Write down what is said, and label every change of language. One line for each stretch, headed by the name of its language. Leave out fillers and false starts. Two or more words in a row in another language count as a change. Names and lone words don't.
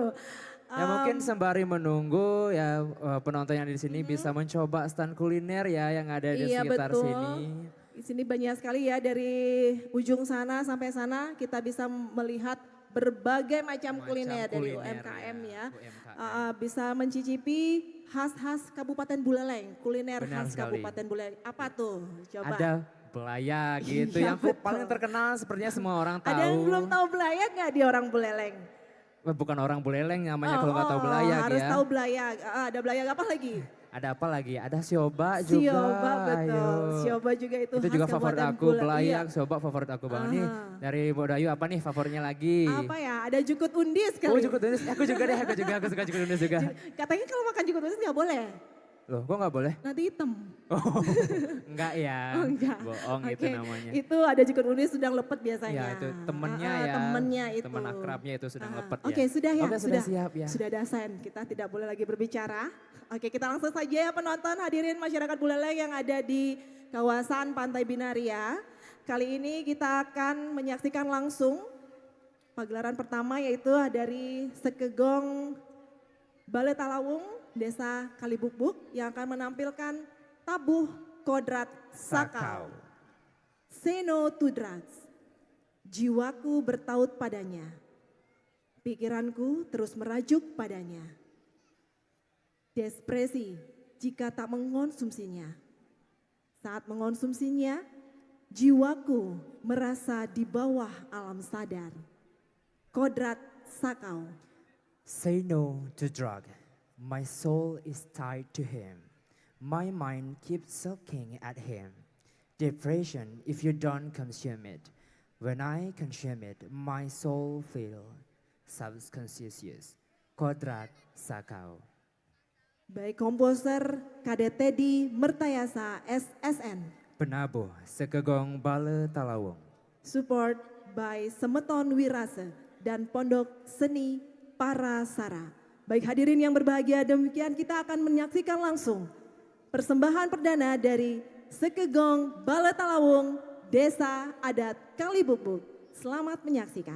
Indonesian: Ya mungkin sembari menunggu ya penonton yang di sini bisa mencoba stand kuliner ya yang ada di Iya sekitar betul. sini. Di sini banyak sekali ya dari ujung sana sampai sana kita bisa melihat berbagai macam kuliner dari UMKM ya. UMKM. Bisa mencicipi khas-khas Kabupaten Buleleng, kuliner Benar khas sekali. Kabupaten Buleleng. Apa tuh? Coba. Ada belayak gitu Iya, yang paling betul. terkenal sepertinya semua orang tahu. Ada yang belum tahu belayak nggak di orang Buleleng? Bukan orang Buleleng namanya kalau nggak tahu belayak harus ya. tahu belayak. Ada belayak apa lagi? Ada apa lagi? Ada sioba juga. Sioba betul. Ayo. Sioba juga itu Itu khas juga favorit Kabupaten aku, Buleleng. belayak, Iya. sioba favorit aku banget nih. Dari Mbak Dayu apa nih favoritnya lagi? Apa ya? Ada jukut undis kali. Oh jukut undis, aku juga deh, aku suka jukut undis juga. Katanya kalau makan jukut undis nggak boleh. Loh, kok nggak boleh? Nanti hitam. Oh, enggak ya, Oh, enggak. bohong itu Oke, namanya. Itu ada jukut undis sedang lepet biasanya. Ya itu temennya ya, Temennya itu. teman akrabnya itu sedang lepet ya. Oke, sudah ya. Oke, sudah siap ya. Sudah ada sign, kita tidak boleh lagi berbicara. Oke, kita langsung saja ya penonton, hadirin masyarakat Buleleng yang ada di kawasan Pantai Binaria. Kali ini kita akan menyaksikan langsung pagelaran pertama yaitu dari Sekegong Balai Talawung, Desa Kalibukbuk yang akan menampilkan tabuh kodrat sakau.
English: Say no to drugs.
Indonesian: Jiwaku bertaut padanya. Pikiranku terus merajuk padanya. Depresi jika tak mengonsumsinya. Saat mengonsumsinya, jiwaku merasa di bawah alam sadar. Kodrat sakau.
English: Say no to drug. My soul is tied to him. My mind keeps sulking at him. Depression if you don't consume it. When I consume it, my soul feels subconscious.
Indonesian: Kodrat sakau. Baik komposer Kadek Teddy Mertayasa SSN. Penabuh Sekegong Bale Talawung.
English: Support by
Indonesian: Semeton Wirase dan Pondok Seni Parasara. Baik hadirin yang berbahagia, demikian kita akan menyaksikan langsung persembahan perdana dari Sekegong Bale Talawung, Desa Adat Kalibukbuk. Selamat menyaksikan.